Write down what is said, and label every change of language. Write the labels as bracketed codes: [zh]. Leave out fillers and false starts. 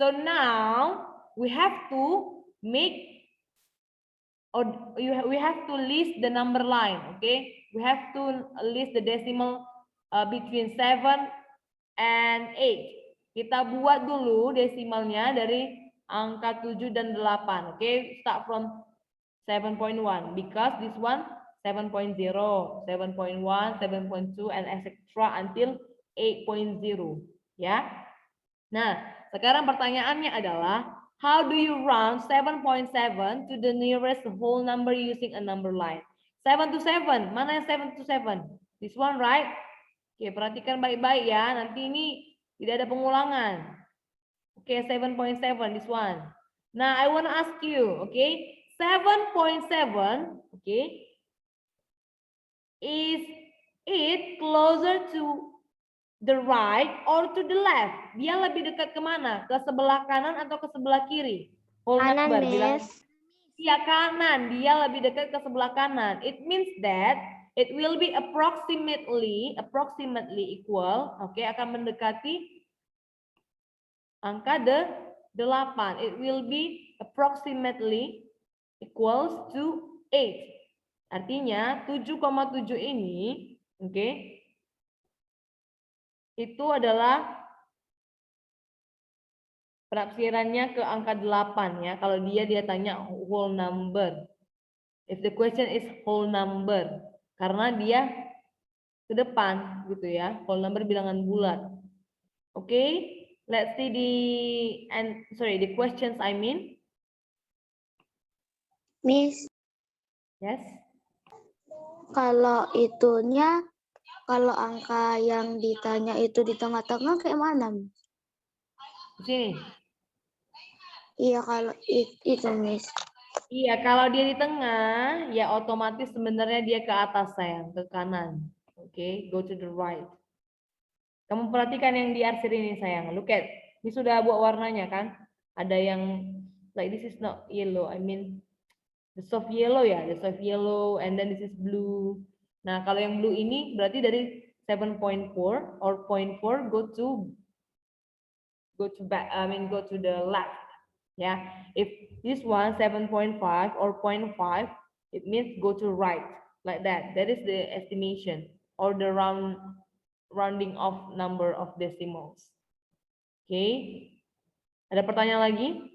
[en] So now we have to make, or we have to list the number line. Okay, we have to list the decimal between 7 and 8. [id] Kita buat dulu desimalnya dari angka 7 dan 8. [en] Okay, start from 7.1 because this one 7.0, 7.1, 7.2 and etc. until 8.0 [id] ya. Nah, sekarang pertanyaannya adalah [en] how do you round 7.7 to the nearest whole number using a number line? 7 to 7, [id] mana yang [en] 7 to 7? This one, right? [id] Oke, perhatikan baik-baik ya, nanti ini tidak ada pengulangan. [en] Oke, 7.7, this one. Nah, I want to ask you, okay, 7.7, okay, is it closer to the right or to the left? [id] Dia lebih dekat kemana? Ke sebelah kanan atau ke sebelah kiri? [en] Whole [id] Kanan, [en] number, bilang, Miss. [id] iya kanan, dia lebih dekat ke sebelah kanan. [en] It means that it will be approximately equal, okay, [id] akan mendekati angka 8. [en] It will be approximately equals to 8. [id] Artinya 7,7 ini, okay, itu adalah penafsirannya ke angka 8 ya. Kalau dia tanya [en] whole number. If the question is whole number. [id] Karena dia ke depan gitu ya. [en] Whole number [id] bilangan bulat. [en] Oke, okay? Let's see the questions I mean. Miss, Yes. [id] kalau angka yang ditanya itu di tengah-tengah kayak mana? Di sini. Iya, kalau itu, Miss. Iya, kalau dia di tengah, ya otomatis sebenarnya dia ke atas sayang, ke kanan. Oke, [en] go to the right. [id] Kamu perhatikan yang di arsir ini sayang. [en] Look at [id] Ini sudah buat warnanya kan? Ada yang [en] like this is not yellow. I mean the soft yellow ya, the soft yellow, and then this is blue. [id] Nah, kalau yang blue ini berarti dari 7.4 [en] or 0.4 go to back. I mean go to the left. Yeah, if this one 7.5 or 0.5, it means go to right like that. That is the estimation or the rounding off number of decimals. [id] Okay, ada pertanyaan lagi?